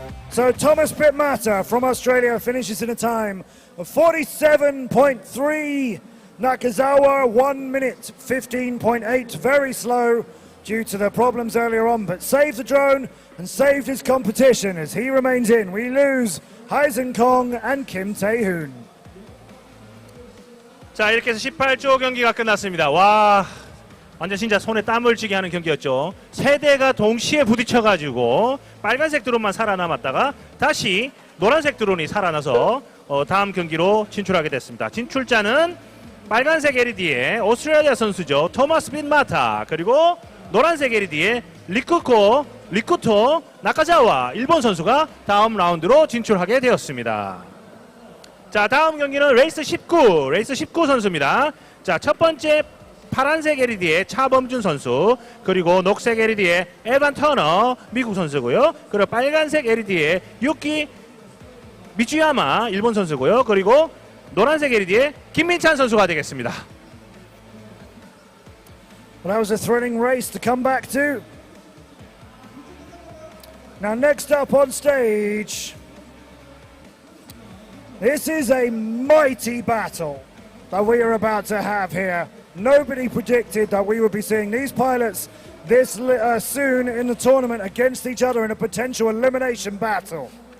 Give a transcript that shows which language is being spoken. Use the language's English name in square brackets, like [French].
[English] So Thomas Pitmata from Australia finishes in a time of 47.3. Nakazawa 1 minute 15.8, very slow due to the problems earlier on, but saved the drone and saved his competition as he remains in. We lose Hyzen Kong and Kim Tae-hoon. [Korean] 자, 이렇게 해서 18조 경기가 끝났습니다. 와, 완전 진짜 손에 땀을 쥐게 하는 경기였죠. 세 대가 동시에 부딪혀가지고 빨간색 드론만 살아남았다가 다시 노란색 드론이 살아나서 다음 경기로 진출하게 됐습니다. 진출자는 빨간색 LED의 오스트레일리아 선수죠. 토마스 빗마타, 그리고 노란색 LED의 리쿠토 나카자와 일본 선수가 다음 라운드로 진출하게 되었습니다. 자, 다음 경기는 레이스 19 선수입니다. 자, 첫 번째 파란색 LED의 차범준 선수, 그리고 녹색 LED의 에반 터너 미국 선수고요. 그리고 빨간색 LED의 유키 미츠야마 일본 선수고요. 그리고 노란색 LED의 김민찬 선수가 되겠습니다. [English] Well, that was a thrilling race to come back to. Now next up on stage, this is a mighty battle that we are about to have here. Nobody predicted that we would be seeing these pilots this soon in the tournament against each other in a potential elimination battle.